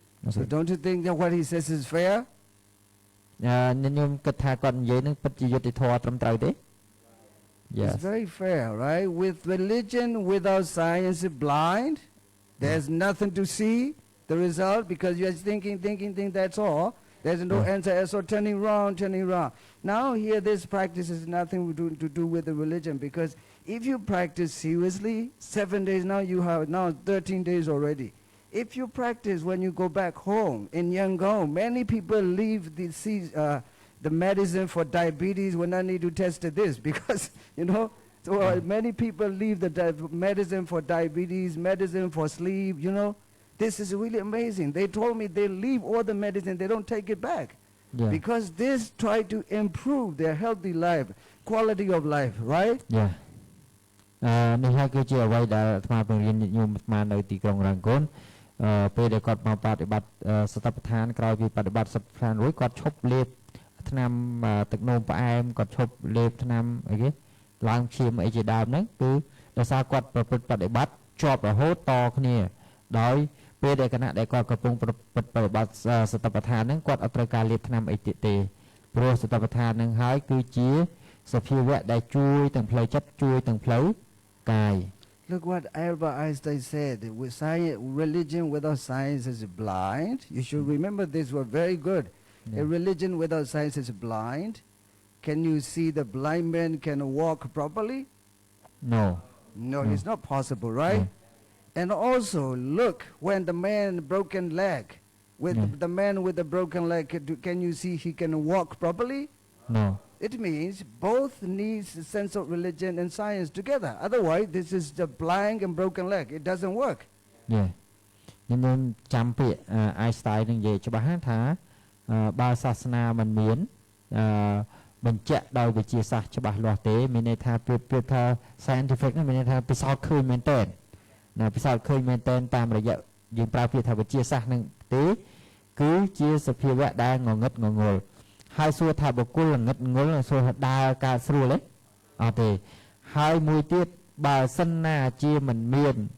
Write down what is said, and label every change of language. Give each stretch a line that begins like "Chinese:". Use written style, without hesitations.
English: So don't you think that what he says is fair?
Khmer: ខ្ញុំគិតថាគាត់និយាយនឹងពិតជាយុត្តិធម៌ត្រឹមត្រូវទេ
English: Yes. It's very fair, right? With religion without science is blind. There's nothing to see the result because you're thinking, that's all. There's no answer, so turning round. Now here this practice has nothing to do with the religion because if you practice seriously, 7 days now, you have now 13 days already. If you practice when you go back home in Yangon, many people leave the medicine for diabetes when I need to test this because, so many people leave the medicine for diabetes, medicine for sleep, This is really amazing. They told me they leave all the medicine, they don't take it back. Yeah. Because this try to improve their healthy life, quality of life, right? Yeah.
Khmer: នេះហើយគឺជាអ្វីដែលអាត្មាបង្រៀនញាតិញោមអាត្មានៅទីក្រុងរ៉ាងកុនពេលដែលគាត់មកបប្រតិបត្តិសតិប្បដ្ឋានក្រោយពីបប្រតិបត្តិសតិប្បដ្ឋានរួចគាត់ឈប់លេបថ្នាំទឹកនោមផ្អែមគាត់ឈប់លេបថ្នាំអីគេឡើងឈាមអីជាដើមហ្នឹងគឺដោយសារគាត់ប្រព្រឹត្តបប្រតិបត្តិជាប់រហូតតគ្នាដោយពេលដែលគណៈដែលគាត់កំពុងប្រតិបត្តិសតិប្បដ្ឋានហ្នឹងគាត់អត់ត្រូវការលេបថ្នាំអីទៀតទេព្រោះសតិប្បដ្ឋានហ្នឹងហើយគឺជា សភាវៈដែលជួយទាំងផ្លូវចិត្តជួយទាំងផ្លូវកាយ
English: Look what Albert Einstein said. With science, religion without science is blind. You should remember this word very good. Yeah. A religion without science is blind. Can you see the blind man can walk properly? No No, it's not possible, right? And also, look, when the man broken leg, with the man with the broken leg, can you see he can walk properly? no It means both needs a sense of religion and science together. Otherwise, this is the blind and broken leg. It doesn't work. Yeah
Khmer: ខ្ញុំចាំពាក្យ Einstein នឹងនិយាយច្បាស់ថាបើសាសនាមិនមានបញ្ជាក់ដោយវិទ្យាសាស្ត្រច្បាស់លាស់ទេមានន័យថាប្រៀបថា scientific នោះមានន័យថាពិសោធន៍ឃើញមែនទែនណាពិសោធន៍ឃើញមែនទែនតាមរយៈយើងប្រើពាក្យថាវិទ្យាសាស្ត្រនឹងទេគឺជាសភាវៈដែលងងឹតងងល់ហើយសួរថាបុគ្គលងងឹតងល់សួរថាដើរកើតស្រួលទេអត់ទេហើយមួយទៀតបើសិនណាជាមិនមាន